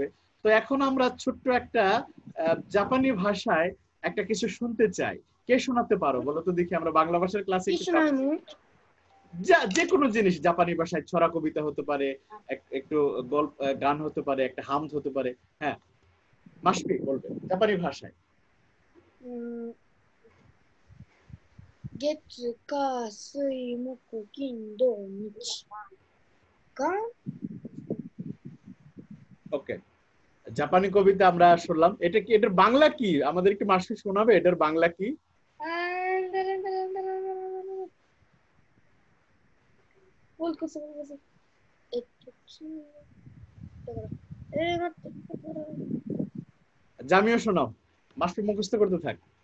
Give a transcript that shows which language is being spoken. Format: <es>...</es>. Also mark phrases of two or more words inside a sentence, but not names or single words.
<bn>তো এখন আমরা ছোট্ট একটা জাপানি ভাষায় একটা কিছু শুনতে চাই। কে শোনাতে পারো বলো তো দেখি? আমরা বাংলা ভাষার ক্লাসে যে কোনো জিনিস জাপানি ভাষায়, ছড়া কবিতা হতে পারে, একটু গল্প গান হতে পারে, একটা হামদ হতে পারে। হ্যাঁ, মাসপি বলবে জাপানি ভাষায়।</bn> <ja>月火水木金土日が</ja> <bn>ওকে, জাপানি কবিতা আমরা শুনলাম। এটা কি, এটার বাংলা কি আমাদের একটু মাসপি শোনাবে? এটার বাংলা কি? জামিও শোনাও, মাসপি মুখস্থ করতে থাক।</bn>